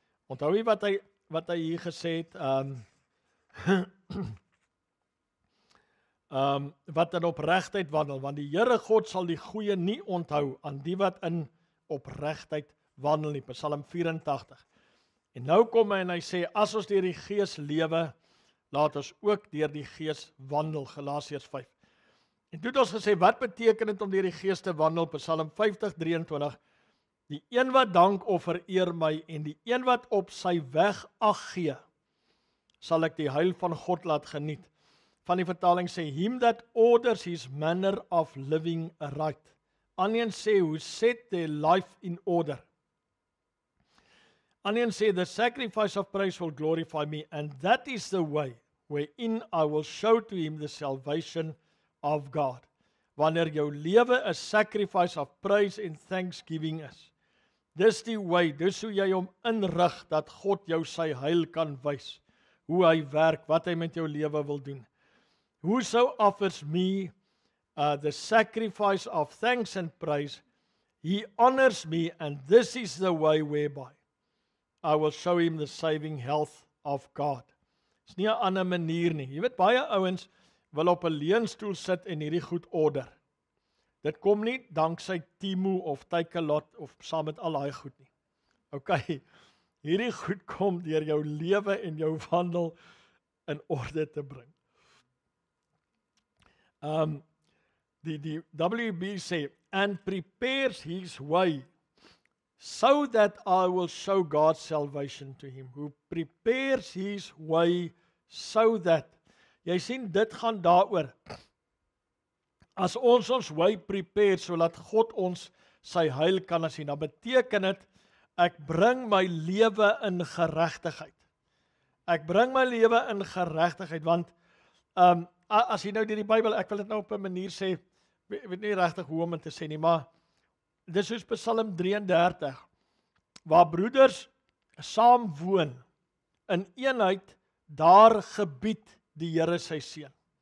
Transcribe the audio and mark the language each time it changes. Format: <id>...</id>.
<af>Onthou jy wat hy hier gesê het, wat in opregtheid wandel, want die Here God sal die goeie nie onthou aan die wat in opregtheid wandel nie. Psalm 84. En nou kom hy en hy sê, as ons deur die Gees lewe, laat ons ook deur die Gees wandel. Galasiërs 5. En toe het ons gesê, wat beteken dit om deur die Gees te wandel? Psalm 50:23. Die een wat dank offer eer my, en die een wat op sy weg ag gee, sal ek die heil van God laat geniet. Van die vertaling sê,</af> <en>him that orders his manner of living aright.</en> <af>Ander sê,</af> <en>who set their life in order.</en> <af>Ander sê,</af> <en>the sacrifice of praise will glorify me, and that is the way wherein I will show to him the salvation of God.</en> <af>Wanneer jou lewe 'n</af> <en>sacrifice of praise and thanksgiving</en> <af>is, dis die way, dis hoe jy hom inrig, dat God jou sy heil kan wys, hoe hy werk, wat hy met jou lewe wil doen.</af> <en>Whoso offers me the sacrifice of thanks and praise, he honors me, and this is the way whereby I will show him the saving health of God.</en> <af>Dis nie 'n ander manier nie. Jy weet, baie ouens wil op 'n leunstoel sit en hierdie goed order. Dit kom nie danksy Timo of Takealot of saam met al daai goed nie. Okay, hierdie goed kom deur jou lewe en jou wandel in orde te bring. Die WB sê,</af> <en>and prepares his way, so that I will show God's salvation to him. Who prepares his way, so that.</en> <af>Jy sien, dit gaan daaroor. As ons way prepare, so laat God ons sy heil kan sien, dan beteken dit, ek bring my lewe in geregtigheid. Ek bring my lewe in geregtigheid, want as jy nou deur die Bybel, ek wil dit nou op 'n manier sê, ek weet nie regtig hoe om dit te sê nie, maar dis soos Psalm 33, waar broeders saam woon, in eenheid daar gebied die Here sy seun.</af>